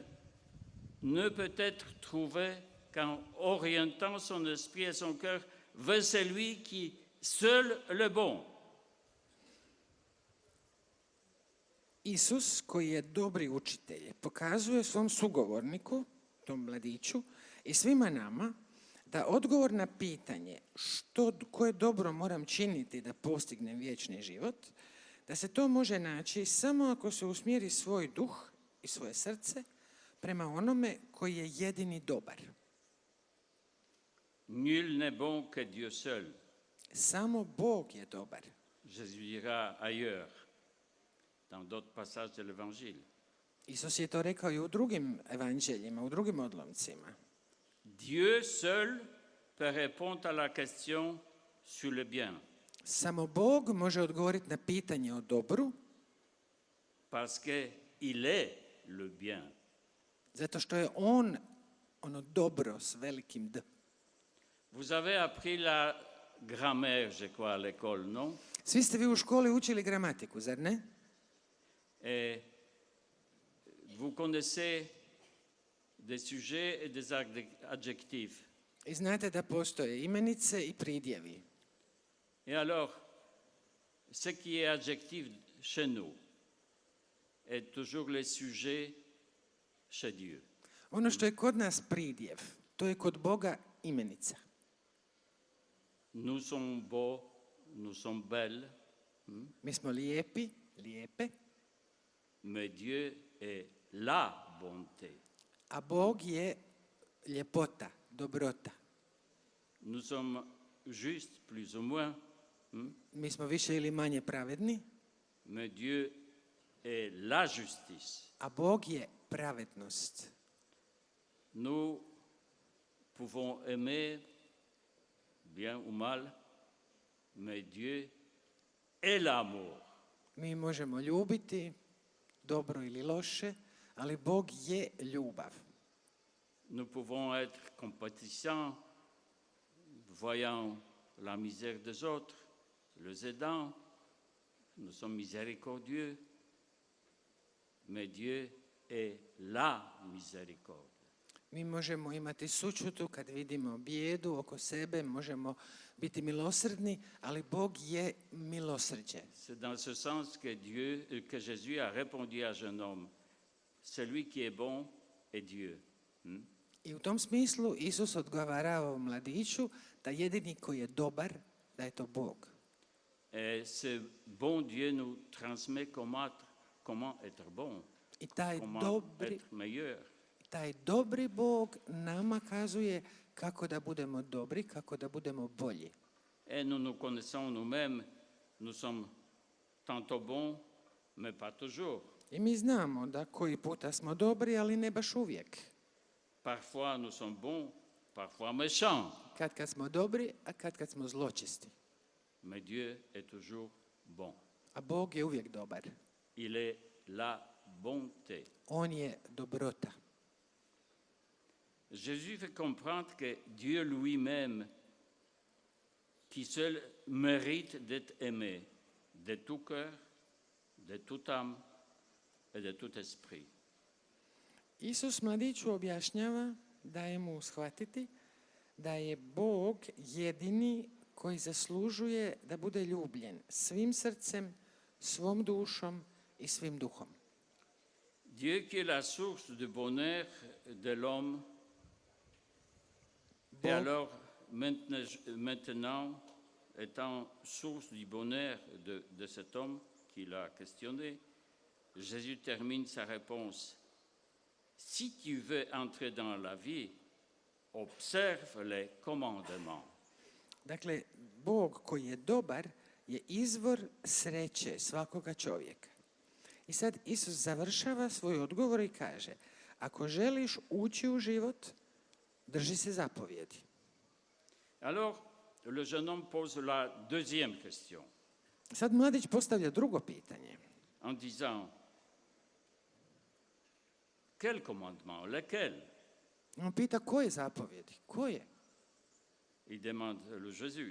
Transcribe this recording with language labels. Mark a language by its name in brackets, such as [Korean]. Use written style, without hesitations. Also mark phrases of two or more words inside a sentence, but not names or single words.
[French] ne peut être trouvée qu'en orientant son esprit et son cœur vers celui qui seul le bon. [Croatian] Isus, koji je dobri učitelj, pokazuje svom sugovorniku, tom mladiću i svima nama, da odgovor na pitanje koje dobro moram činiti da postignem vječni život, da se to može naći samo ako se usmjeri svoj duh i svoje srce prema onome koji je jedini dobar. [French] Nul n'est bon que Dieu seul. [Croatian] Samo Bog je dobar. [French] Jésus dira ailleurs, dans d'autres passages de l'Évangile. [Croatian] Isus je to rekao i u drugim evanđeljima, u drugim odlomcima. [French] Dieu seul peut répondre à la question sur le bien. [Croatian] Samo Bog može odgovoriti na pitanje o dobru, [French] Parce qu'il est le bien. [Croatian] zato što je on ono dobro s velikim D. [French] Vous avez appris la grammaire, je crois, à l'école, non? [Croatian] Svi ste vi u školi učili gramatiku, zar ne? [French] Et vous connaissez des sujets et des adjectifs. [Croatian] I znate da postoje imenice i pridjevi. [French] Et alors, ce qui est adjectif chez nous est toujours le sujet chez Dieu. [Croatian] Ono što je kod nas pridjev, to je kod Boga imenica. [French] Nous sommes beaux, nous sommes belles, [Croatian] Mi smo lijepi, lijepe, [French] mais Dieu est la bonté. [Croatian] a Bog je ljepota, dobrota. [French] Nous sommes justes, plus ou moins, [Croatian] Mi smo više ili manje pravedni, [French] mais Dieu est la justice. [Croatian] a Bog je pravednost. [French] Nous pouvons aimer, bien ou mal, mais Dieu est l'amour. [Croatian] Mi možemo ljubiti, dobro ili loše, ali Bog je ljubav. [French] Nous pouvons être compatissants, voyant la misère des autres, les aidant. Nous sommes miséricordieux, mais Dieu est la miséricorde. [Croatian] Mi možemo imati sućutu kad vidimo bijedu oko sebe, možemo biti milosrdni, ali Bog je milosrđe. [French] C'est dans ce sens que Jésus a répondu à jeune homme, celui qui est bon est Dieu. [Croatian] I u tom smislu Isus odgovarao mladiću da jedini koji je dobar, da je to Bog. [French] Et ce bon Dieu nous transmet comment être bon, [Croatian] I taj [French] comment [Croatian] dobri, [French] être meilleur. [Croatian] taj dobri Bog nama kazuje kako da budemo dobri, kako da budemo bolji. [French] Et nous connaissons nous-mêmes, nous sommes tantôt bons, mais pas toujours. [Croatian] I mi znamo da koji puta smo dobri, ali ne baš uvijek. [French] Parfois nous sommes bons, parfois méchants, [Croatian] Kad smo dobri, a kad smo zločisti. [French] mais Dieu est toujours bon. [Croatian] A Bog je uvijek dobar. [French] Il est la bonté. [Croatian] On je dobrota. [French] Jésus fait comprendre que Dieu lui-même, qui seul mérite d'être aimé de tout cœur, de toute âme et de tout esprit. [Croatian] Isus mladiću objašnjava, daje mu shvatiti da je Bog jedini koji zaslužuje da bude ljubljen svim srcem, svom dušom i svim duhom. [French] Dieu qui est la source du bonheur de l'homme, et [Croatian] Bog, [French] alors maintenant, étant source du bonheur de cet homme qu'il a questionné, Jésus termine sa réponse. Si tu veux entrer dans la vie, observe les commandements. [Croatian] dakle, Bog koji je dobar je izvor sreće svakoga čovjeka. I sad Isus završava svoj odgovor i kaže, ako želiš ući u život, drži se zapovjedi. [French] Alors, le jeune homme pose la deuxième question [Croatian] Sad mladić postavlja drugo pitanje. [French] en disant, quel commandement, lequel? [Croatian] On pita koje zapovjedi, koje? [French] Il demande le Jésus.